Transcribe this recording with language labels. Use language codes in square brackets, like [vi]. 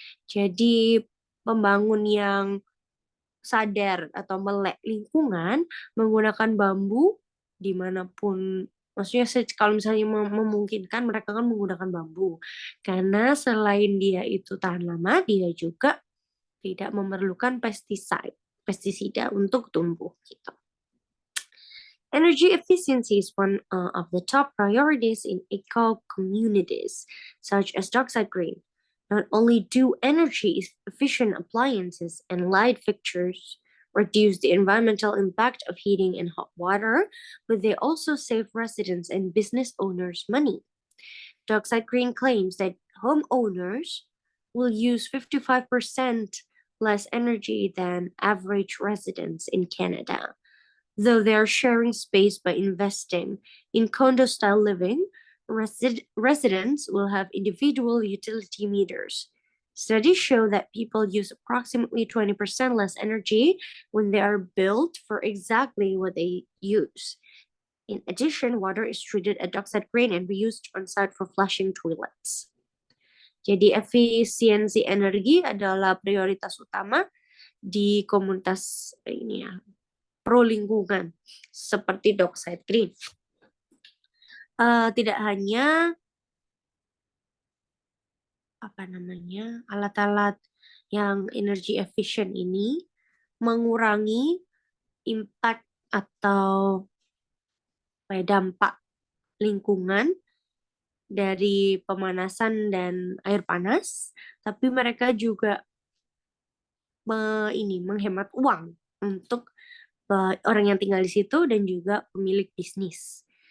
[id] Jadi pembangun yang sadar atau melek lingkungan menggunakan bambu dimanapun, maksudnya kalau misalnya memungkinkan mereka kan menggunakan bambu, karena selain dia itu tahan lama, dia juga tidak memerlukan pestisida untuk tumbuh gitu. [en] Energy efficiency is one of the top priorities in eco communities, such as Dockside Green. Not only do energy efficient appliances and light fixtures reduce the environmental impact of heating and hot water, but they also save residents and business owners money. Dockside Green claims that homeowners will use 55% less energy than average residents in Canada. Though they are sharing space by investing in condo-style living, residents will have individual utility meters. Studies show that people use approximately 20% less energy when they are built for exactly what they use. In addition, water is treated at Dockside Green and reused on-site for flushing toilets. [id] Jadi efisiensi energi adalah prioritas utama di komunitas ini ya, pro lingkungan seperti Dockside Green. Tidak hanya alat-alat yang energy efficient ini mengurangi impact atau dampak lingkungan dari pemanasan dan air panas, tapi mereka juga menghemat uang untuk orang yang tinggal di situ dan juga pemilik bisnis.